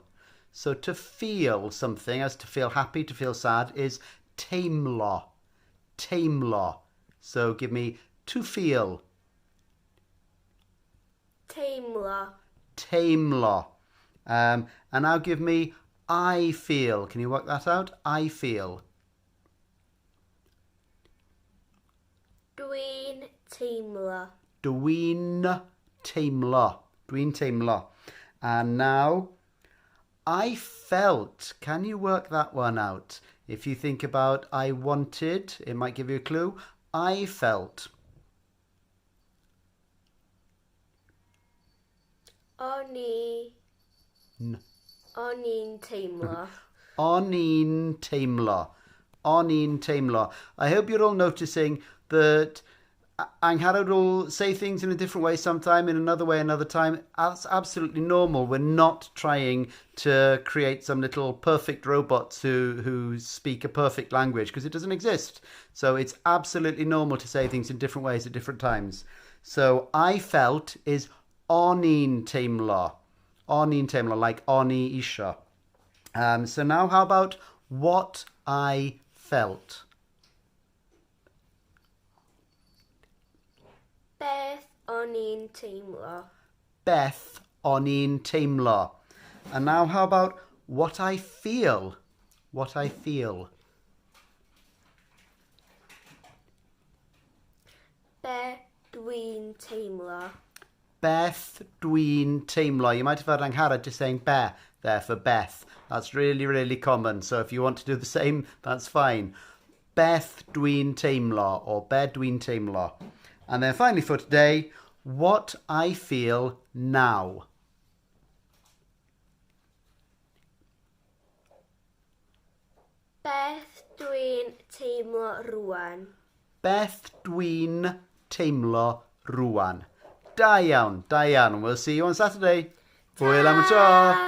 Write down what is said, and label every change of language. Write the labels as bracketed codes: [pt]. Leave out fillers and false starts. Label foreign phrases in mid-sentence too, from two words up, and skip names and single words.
[en] So to feel something, as to feel happy, to feel sad, is teimlo. [cy] Teimlo. [en] So give me to feel. [cy] Teimlo. Teimlo. [en] And now give me I feel. Can you work that out? I feel. [cy] Dwi'n teimlo. Dwi'n teimlo. Dwi'n teimlo. [en] And now, I felt. Can you work that one out? If you think about I wanted, it might give you a clue. I felt. [cy] O'n i'n teimlo. O'n i'n teimlo. O'n i'n teimlo. [en] I hope you're all noticing that Angharad will say things in a different way sometime, in another way another time. That's absolutely normal. We're not trying to create some little perfect robots who speak a perfect language, because it doesn't exist. So it's absolutely normal to say things in different ways at different times. So I felt is [cy] o'n i'n teimlo. O'n i'n teimlo, like o'n i isio. [en] So now how about what I felt? [cy] Beth o'n i'n teimlo. Beth o'n i'n teimlo. [en] And now how about what I feel? What I feel. [cy] Beth dwi'n teimlo. Beth dwi'n teimlo. [en] You might have heard Angharad just saying be there for Beth. That's really, really common. So if you want to do the same, that's fine. [cy] Beth dwi'n teimlo or be dwi'n teimlo. [en] And then finally for today, what I feel now. [cy] Beth dwi'n teimlo rŵan. Beth dwi'n teimlo rŵan. Da iawn, da iawn. [en] We'll see you on Saturday. [cy] Hwyl am y tro.